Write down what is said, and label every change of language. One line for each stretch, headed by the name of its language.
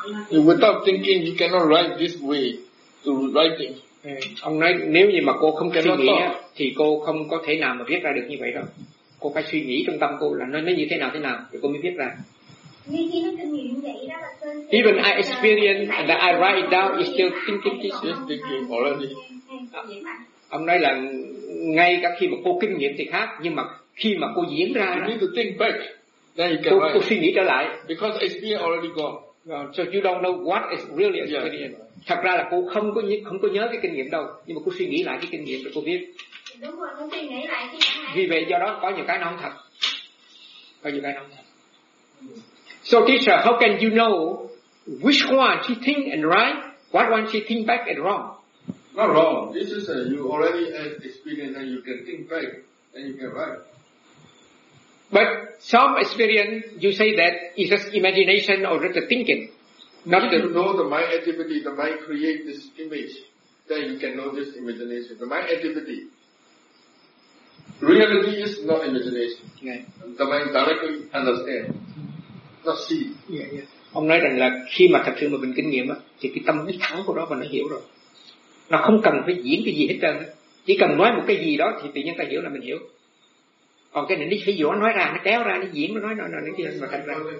English: without thinking, you cannot write this way to writing.
Vietnamese: Ông nói nếu như mà cô không suy nghĩ thì cô không có thể nào mà viết ra được như vậy đâu. Cô phải suy nghĩ trong tâm cô là nó như thế nào thì cô mới viết ra.
English: Even I experience that I write it down, it's still thinking. It's just thinking already.
Vietnamese: Ông nói là ngay cả khi mà cô kinh nghiệm thì khác, nhưng mà khi mà cô diễn ra,
English: you need to think back.
Vietnamese: Cô suy nghĩ trở lại.
English: Because experience already gone. So you don't know what is really experience. Yeah.
Vietnamese: Thật ra là cô không có nhớ cái kinh nghiệm đâu, nhưng mà cô suy nghĩ lại cái kinh nghiệm rồi cô biết. Đúng rồi, cô suy nghĩ lại cái kinh nghiệm. Vì vậy do đó có nhiều cái nó không thật. Có nhiều cái nó không thật.
English: So teacher, how can you know which one she think and right, what one she think back and wrong? Not wrong. This is you already have experience and you can think back and you can write. But some experience, you say that it's just imagination or just the thinking. Not if the, you know the mind activity, the mind create this image, then you can know this imagination. The mind activity. Reality is not imagination. Yeah. The mind directly understand, not see. Yeah, yeah.
Vietnamese: Ông nói rằng là khi mà thật sự mà mình kinh nghiệm á, thì cái tâm biết thắng của nó và nó hiểu rồi. Nó không cần phải diễn cái gì hết trơn. Chỉ cần nói một cái gì đó thì tự nhiên ta hiểu là mình hiểu. Còn cái này nó phải dỗ nói ra, nó kéo ra, nó diễn, nó nói kia, mà thành ra.